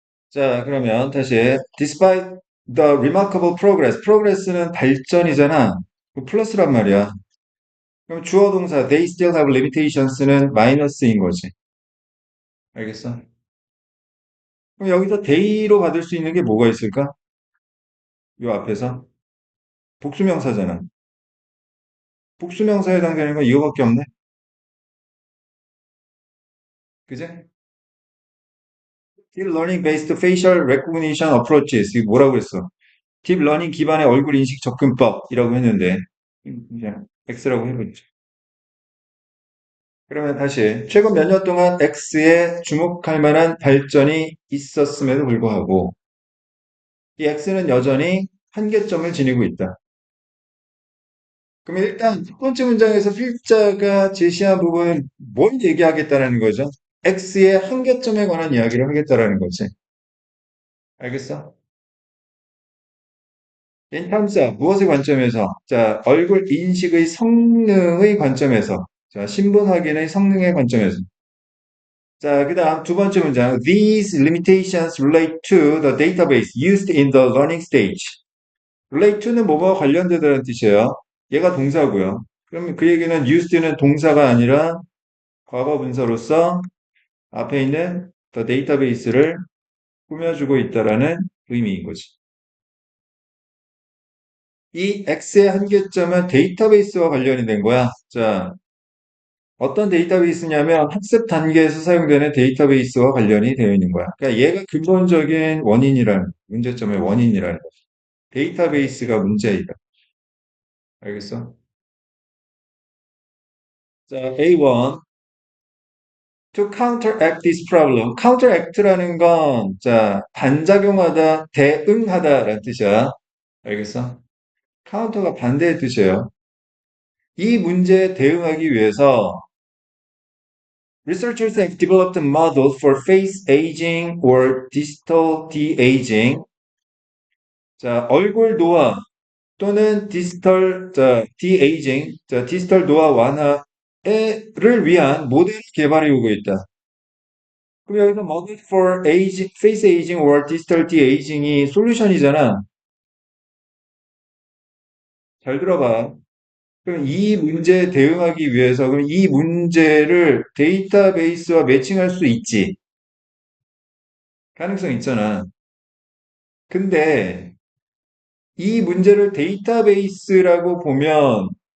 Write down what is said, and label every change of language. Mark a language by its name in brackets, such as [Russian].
[Korean] 자, 그러면 다시 [English] despite the remarkable progress. [Korean] progress는 발전이잖아. 그 플러스란 말이야. 그럼 주어 동사 [English] they still have limitations [Korean] 는 마이너스인 거지. 알겠어? 그럼 여기서 they로 받을 수 있는 게 뭐가 있을까? 요 앞에서 복수명사잖아. 복수명사에 해당되는 건 이거밖에 없네. 그제? [English] Deep learning based facial recognition approaches. [Korean] 이게 뭐라고 했어? Deep learning 기반의 얼굴 인식 접근법이라고 했는데 그냥 X라고 해보죠. 그러면 다시 최근 몇 년 동안 X에 주목할 만한 발전이 있었음에도 불구하고 이 X는 여전히 한계점을 지니고 있다. 그러면 일단 첫 번째 문장에서 필자가 제시한 부분은 뭘 얘기하겠다는 거죠? X의 한계점에 관한 이야기를 하겠다라는 거지. 알겠어? 인탐사 무엇의 관점에서? 자, 얼굴 인식의 성능의 관점에서. 자, 신분 확인의 성능의 관점에서. 자, 그 다음 두 번째 문장. [English] These limitations relate to the database used in the learning stage. [Korean] relate to는 뭐뭐와 관련되다는 뜻이에요. 얘가 동사고요. 그러면 그 얘기는 used는 동사가 아니라 과거 분사로서 앞에 있는 the database를 꾸며주고 있다라는 의미인 거지. 이 X의 한계점은 데이터베이스와 관련이 된 거야. 자, 어떤 데이터베이스냐면 학습 단계에서 사용되는 데이터베이스와 관련이 되어 있는 거야. 그러니까 얘가 근본적인 원인이라는, 문제점의 원인이라는 거야. 데이터베이스가 문제이다. 알겠어? 자, A1. [English] To counteract this problem. [Korean] counteract라는 건, 자, 반작용하다, 대응하다라는 뜻이야. 알겠어? counter가 반대의 뜻이에요. 이 문제에 대응하기 위해서 [English] researchers have developed models for face aging or digital de-aging. [Korean] 자, 얼굴 노화 또는 디지털 de-aging, 자, 디지털 노화 완화를 위한 모델 개발해 오고 있다. 그럼 여기서 [English] model for age, face aging or digital de-aging [Korean] 이 솔루션이잖아. 잘 들어봐. 그럼 이 문제에 대응하기 위해서 그럼 이 문제를 데이터베이스와 매칭할 수 있지. 가능성 있잖아. 근데 이 문제를 데이터베이스라고 보면